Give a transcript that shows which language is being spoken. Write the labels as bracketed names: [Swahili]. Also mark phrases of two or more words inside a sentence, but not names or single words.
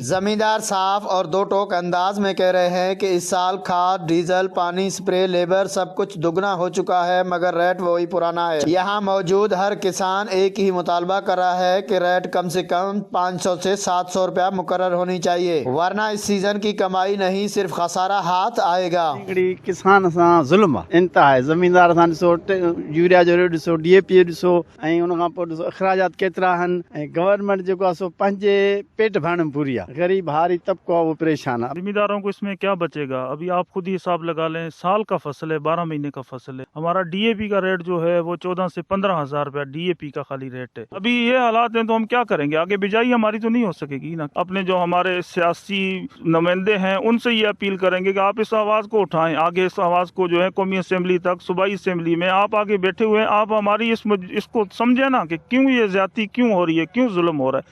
[Urdu] زمیندار صاف اور دو ٹوک انداز میں کہہ رہے ہیں کہ اس سال کھاد، ڈیزل، پانی، اسپرے، لیبر سب کچھ دگنا ہو چکا ہے، مگر ریٹ وہی پرانا ہے۔ یہاں موجود ہر کسان ایک ہی مطالبہ کر رہا ہے کہ ریٹ کم سے کم 500 سے 700 روپیہ مقرر ہونی چاہیے، ورنہ اس سیزن کی کمائی نہیں، صرف خسارہ ہاتھ آئے گا۔ [Sindhi] کسان سان ظلم انتہا ہے۔ زمیندار سان ڏسو یوریا جو ریٹ ڏسو، ڈی اے پی ڏسو، ۽ ان کان پوءِ ڏسو اخراجات ڪيترا آهن، ۽ گورنمينٽ جيڪو آهي سو پنهنجي پيٽ ڀرڻ ۾ پوري آهي. غريب هاري طبقو آهي وو پريشان آهي. [Urdu] ذمہ داروں کو اس میں کیا بچے گا؟ ابھی آپ خود ہی حساب لگا لیں، سال کا فصل ہے، 12 مہینے کا فصل ہے. ہمارا ڈی اے پی کا ریٹ جو ہے وہ 14 سے 15 ہزار روپیہ ڈی اے پی کا خالی ریٹ ہے. ابھی یہ حالات ہیں تو ہم کیا کریں گے؟ آگے بجائی ہماری تو نہیں ہو سکے گی نا. اپنے جو ہمارے سیاسی نمائندے ہیں ان سے یہ اپیل کریں گے کہ آپ اس آواز کو اٹھائیں، آگے اس آواز کو جو ہے قومی اسمبلی تک، صوبائی اسمبلی میں آپ آگے بیٹھے ہوئے ہیں، آپ ہماری اس کو سمجھے نا کہ کیوں یہ زیادتی کیوں ہو رہی ہے، کیوں ظلم ہو رہا ہے.